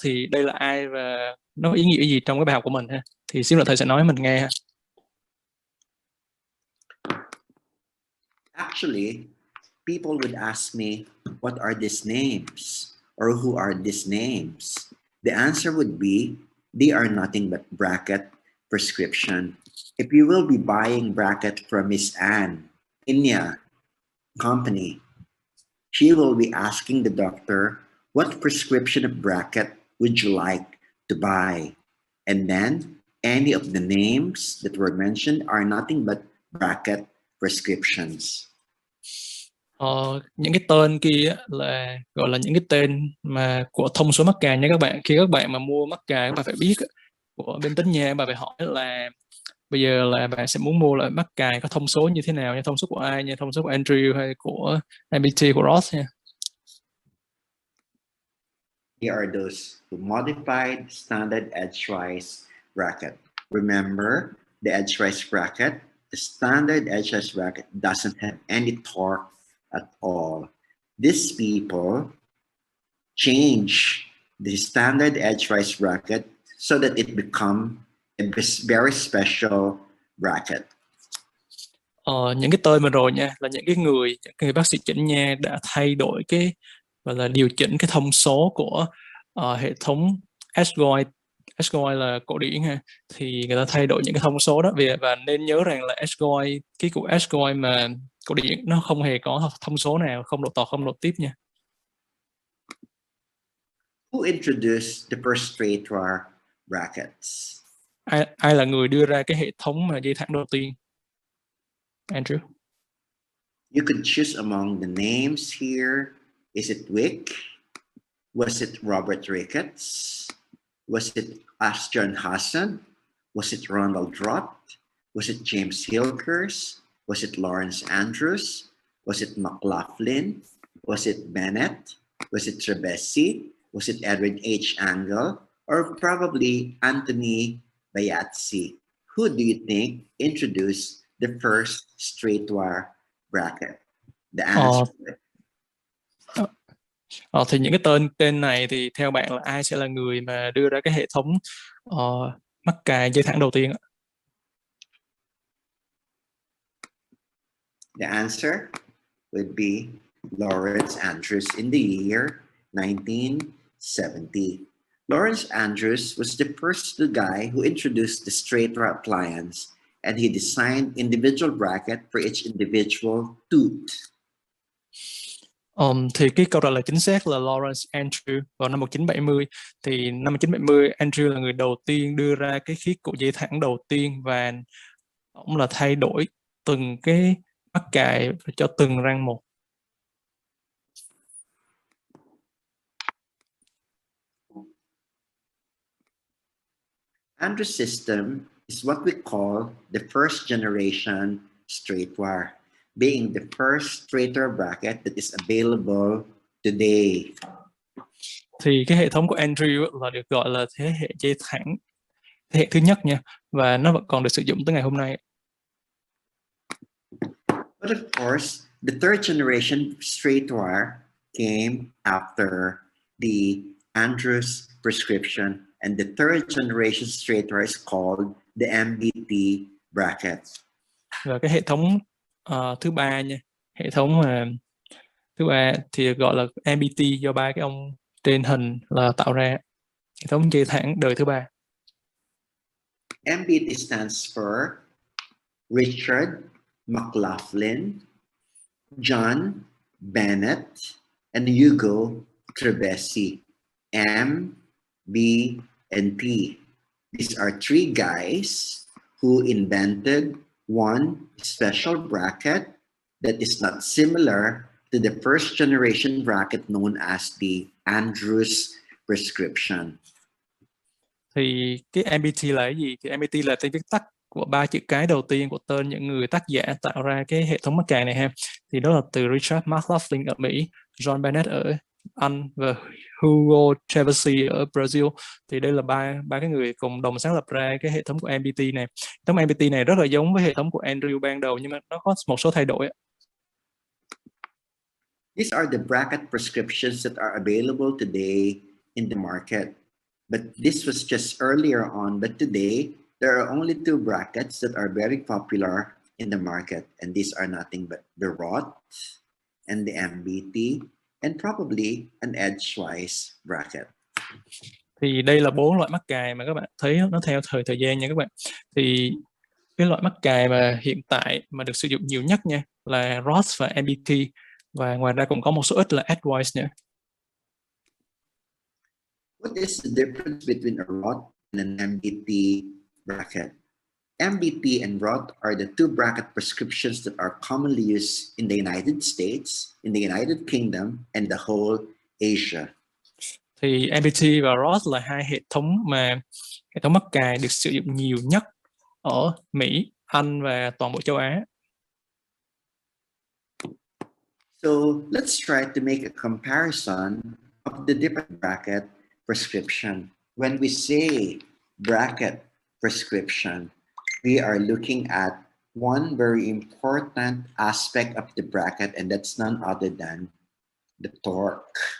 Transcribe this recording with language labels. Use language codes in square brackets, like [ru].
[vi] Thì đây là ai và nó có ý nghĩa gì trong cái bài học của mình ha? Thì xíu nữa thầy sẽ nói mình nghe ha. [en] Actually, people would ask me, what are these names? Or who are these names? The answer would be, they are nothing but bracket prescription. If you will be buying bracket from Miss Anne, Inya company, she will be asking the doctor, what prescription of bracket would you like to buy? And then any of the names that were mentioned are nothing but bracket prescriptions. [vi] Những cái tên kia là gọi là những cái tên mà của thông số mắc cài nha các bạn. Khi các bạn mà mua mắc cài, các bạn phải biết của bên Tính Nha, bạn phải hỏi là bây giờ là bạn sẽ muốn mua lại mắc cài có thông số như thế nào, như thông số của ai, như thông số của Andrew hay của MBT của Ross nha. [en] Here are those modified standard edgewise bracket. Remember, the edgewise bracket, the standard edgewise bracket doesn't have any torque at all. These people change the standard edgewise bracket so that it become a very special bracket. [vi] Những cái tên mà rồi nha là những cái người bác sĩ chỉnh nha đã thay đổi cái gọi là điều chỉnh cái thông số của hệ thống THgsmånG. THgsmånG là cổ điển ha, thì người ta thay đổi những cái thông số đó và nên nhớ rằng là THgsmånG, cái của THgsmånG mà cổ điển nó không hề có thông số nào, không độ tọt không độ tiếp nha. [en] Who introduced the first straight wire brackets? [vi] Ai là người đưa ra cái hệ thống mà dây thẳng đầu tiên? [en] Andrew. You could choose among the names here. Is it Wick? Was it Robert Ricketts? Was it Ashton Hassan? Was it Ronald Drott? Was it James Hilkers? Was it Lawrence Andrews? Was it McLaughlin? Was it Bennett? Was it Trebesi? Was it Edwin H. Angle? Or probably Anthony Bayatsi? Who do you think introduced the first straight wire bracket? The answer. [vi] Thì những cái tên này thì theo bạn là ai sẽ là người mà đưa ra cái hệ thống mắc cài dây thẳng đầu tiên ạ? [en] The answer would be Lawrence Andrews in the year 1970. Lawrence Andrews was the first guy who introduced the straight wire appliance, and he designed individual bracket for each individual tooth. [vi] Thì cái câu trả lời chính xác là Lawrence Andrews vào năm 1970. Thì năm 1970 Andrews là người đầu tiên đưa ra cái khiết của dây thẳng đầu tiên, và ông là thay đổi từng cái mắc cài cho từng răng một. [en] Andrews' system is what we call the first generation straight wire, being the first straight wire bracket that is available today. [vi] Thì cái hệ thống của Andrews là được gọi là thế hệ dây thẳng, thế hệ thứ nhất nha, và nó vẫn còn được sử dụng tới ngày hôm nay. [en] But of course, the third generation straight wire came after the Andrews prescription, and the third generation straight wire is called the MBT bracket. [vi] Và cái hệ thống thứ ba nha, hệ thống thứ ba thì gọi là MBT do ba cái ông trên hình là tạo ra, hệ thống dây thẳng đời thứ ba. [en] MBT stands for Richard McLaughlin, John Bennett, and Hugo Trebesi. M, B, and P. These are three guys who invented one special bracket that is not similar to the first generation bracket known as the Andrews prescription. [vi] Thì cái MBT là cái gì? Thì MBT là tên viết tắt của ba chữ cái đầu tiên của tên những người tác giả tạo ra cái hệ thống mắc cài này ha. Thì đó là từ Richard McLaughlin ở Mỹ, John Bennett ở Anh và Hugo Trebesi ở Brazil. Thì đây là ba cái người cùng đồng sáng lập ra cái hệ thống của MBT này. Hệ thống MBT này rất là giống với hệ thống của Andrew ban đầu, nhưng mà nó có một số thay đổi. [en] These are the bracket prescriptions that are available today in the market. But this was just earlier on, but today there are only two brackets that are very popular in the market, and these are nothing but the Roth and the MBT, and probably an edgewise bracket. [vi] Thì đây là 4 loại mắc cài mà các bạn thấy nó theo thời gian nha các bạn. Thì cái loại mắc cài mà hiện tại mà được sử dụng nhiều nhất nha là Roth và MBT, và ngoài ra cũng có một số ít là edgewise nữa. [en] What is the difference between a Roth and an MBT bracket? MBT and Roth are the two bracket prescriptions that are commonly used in the United States, in the United Kingdom, and the whole Asia. [vi] Thì MBT và Roth là hai hệ thống mắc cài được sử dụng nhiều nhất ở Mỹ, Anh và toàn bộ châu Á. [en] So let's try to make a comparison of the different bracket prescription. When we say bracket prescription, we are looking at one very important aspect of the bracket, and that's none other than the torque.